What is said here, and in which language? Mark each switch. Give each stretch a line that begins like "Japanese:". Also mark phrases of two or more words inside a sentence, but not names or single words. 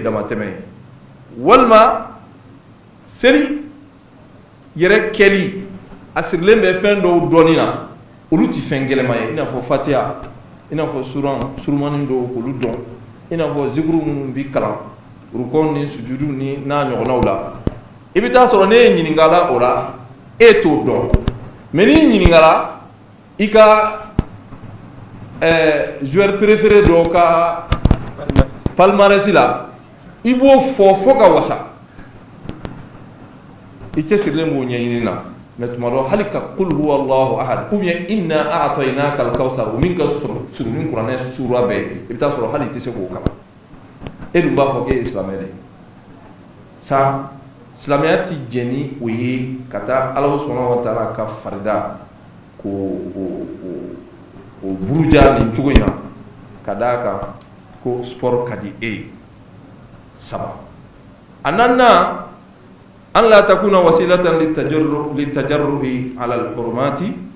Bambara: damatɛmɛ ye walima seli yɛrɛ kɛli a sirilen bɛ fɛn dɔw dɔnni na olu tɛ fɛn gɛlɛma ye i n'a fɔ fatiha i n'a fɔ surumani dɔw k'olu dɔn i n'a fɔ zikuru minnu bɛ kalan rukɔn ni sujudu ni n'a ɲɔgɔnnaw la i bɛ taa sɔrɔ ne ye ɲininkala o la e t'o dɔn mais n'i ɲininkala i ka
French: joueur préféré
Bambara: dɔ ka palmarès la i b'o fɔ fo ka wasa i cɛsirilen b'o ɲɛɲini na mais tuma dɔ hali ka
Arabic: قل هو الله أحد
Bambara: ou bien
Arabic: إنا أعطيناك الكوثر
Bambara: o min ka surun kuranɛ sura bɛɛ i bɛ taa sɔrɔ hali i tɛ se k'o kalan e dun b'a fɔ k'e ye silamɛ de ye sa silamɛya ti jɛ ni o ye ka taa Alahu
Arabic: سبحانه وتعالى
Bambara: ka farida k'o buruja nin cogo in na ka d'a kan ko sport ka di e ye saba a naaninan an la
Arabic: تكون وسيلة لتجرئه على الحرمات